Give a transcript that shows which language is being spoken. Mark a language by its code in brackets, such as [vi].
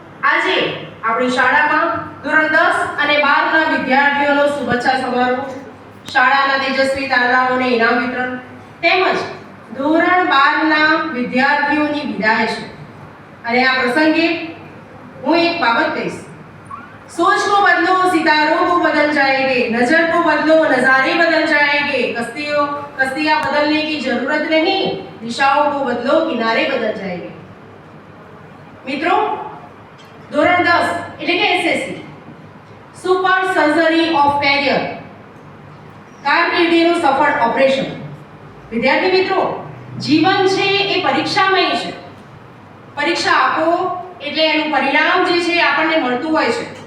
[gu] આજે આપણી શાળામાં ધોરણ 10 અને 12 ના વિદ્યાર્થીઓનો શુભેચ્છા સમારોહ, શાળાના તેજસ્વી તારલાઓને ઇનામ વિતરણ તેમજ ધોરણ 12 ના વિદ્યાર્થીઓની વિદાય છે. અને આ પ્રસંગે હું એક બાબત કહીશ. [hi] सोच को बदलो सितारों को बदल जाएंगे, नजर को बदलो नजारे बदल जाएंगे, कश्तियां बदलने की जरूरत नहीं, दिशाओं को बदलो किनारे बदल जाएंगे. [gu] મિત્રો, ધોરણ 10 એટલે કે SSC super surgery of carrier, કારકિર્દીનું સફળ ઓપરેશન. વિદ્યાર્થી મિત્રો, જીવન છે એ પરીક્ષામય છે. પરીક્ષા આપો એટલે એનું પરિણામ જે છે આપણને મળતું હોય છે.